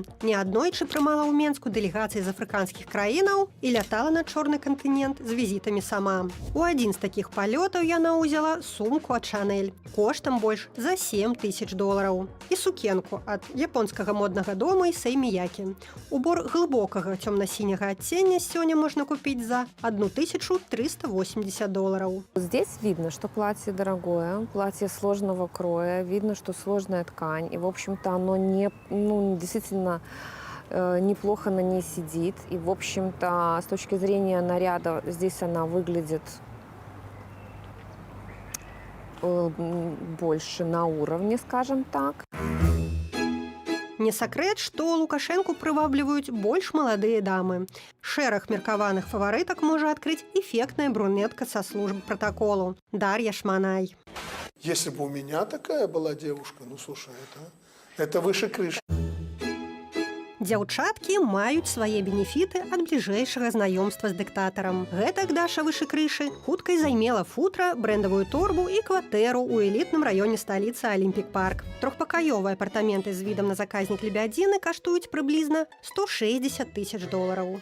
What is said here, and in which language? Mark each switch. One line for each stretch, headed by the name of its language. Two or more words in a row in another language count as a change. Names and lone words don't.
Belarusian: Неаднойчы прымала ў Менску дэлегацыі з афрыканскіх краінаў і лятала на чорны кантынент з візітамі сама. У адзін з такіх палётаў яна ўзяла сумку ад «Шанель» коштам больш за $7000 і сукенку ад японскага моднага дома Issey Miyake. Убор глыбокага цёмна-сіняга адцення сёння
Russian: можно купить
Belarusian: за $1380.
Russian: Здесь видно, что платье дорогое, платье сложного кроя, видно, что сложная ткань, и, в общем-то, оно действительно неплохо на ней сидит, и, в общем-то, с точки зрения наряда, здесь она выглядит больше на уровне, скажем так.
Belarusian: Не сакрэт, што Лукашэнку прывабліваюць больш маладыя дамы. Шэраг меркаваных фаварытак можа адкрыць
Russian: эффектная брюнетка
Belarusian: са службы протоколу Дар'я Шманай.
Russian: Если бы у меня такая была девушка, ну слушай, это выше крыши.
Belarusian: Дзяўчаткі маюць свае бенефіты ад бліжэйшага знаёмства з дыктатарам. Гэтак Даша
Russian: выше крышы
Belarusian: хутка і займела футра, брэндавую торбу і кватэру ў элітным раёне сталіцы Алімпік-парк. Трохпакаёвыя апартаменты з відам на заказнік Лебядзіны каштуюць прыблізна $160,000.